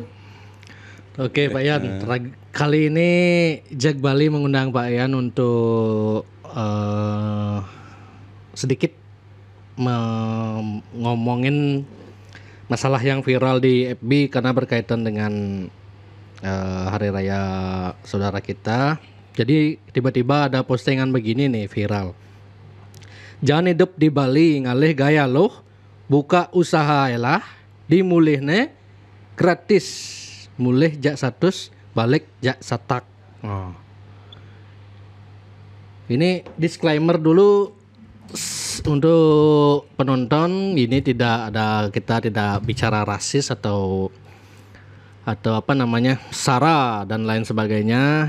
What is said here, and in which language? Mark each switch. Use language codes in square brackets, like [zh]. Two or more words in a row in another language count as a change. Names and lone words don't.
[id] Oke Pak Yan, kali ini Jack Bali mengundang Pak Yan untuk sedikit ngomongin masalah yang viral di FB karena berkaitan dengan hari raya saudara kita. Jadi tiba-tiba ada postingan begini nih viral. Jangan hidup di Bali [ban] ngalih gaya loh, buka usaha elah, dimulihne gratis, mulih jak 100, balik jak satak. [id] Ini disclaimer dulu untuk penonton, ini kita tidak bicara rasis atau sara dan lain sebagainya.